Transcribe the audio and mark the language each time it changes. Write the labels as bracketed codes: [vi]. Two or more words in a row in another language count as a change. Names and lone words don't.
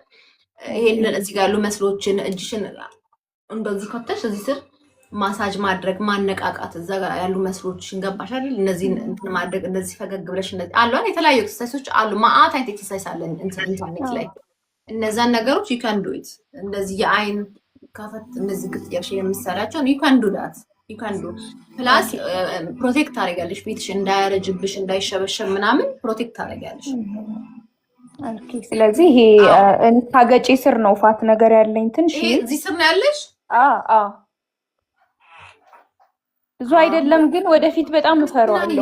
[am] ይሄንን እዚህ ጋር ያሉ መስሎችን እጅሽን እንደዚህ ከተሽ እዚህ ስር ማሳጅ ማድረግ ማነቃቃት እዛ ጋር ያሉ መስሎችን ገባሽ አይደል? እነዚህን እንትን ማድረግ እንደዚህ ፈገግ ብለሽ እንደዚህ አሉ አይደል? የተለያዩ ኤክሰርሳይሶች አሉ። ማአት አይነት ኤክሰርሳይዝ አለ ኢንተርኔት ላይ። እነዛን ነገሮች [en] you can do it። [am] እንደዚህ የአይን ከፈት እንደዚህ ግጥ ያልሽ የምትሰራቸው [en] you can do that you can do [am] ፕላስ ፕሮቴክት ታደርጊያለሽ ቤትሽ እንዳያረጅብሽ እንዳይሸበሸብ ምናምን ፕሮቴክት ታደርጊያለሽ። ኦኬ ስለዚህ ይሄ ታገጪ ስር ነው ፋት ነገር ያለኝ ትንሽ እዚህ ስር ነው ያለሽ? ብዙ አይደለም ግን ወደፊት በጣም እፈራዋለሁ።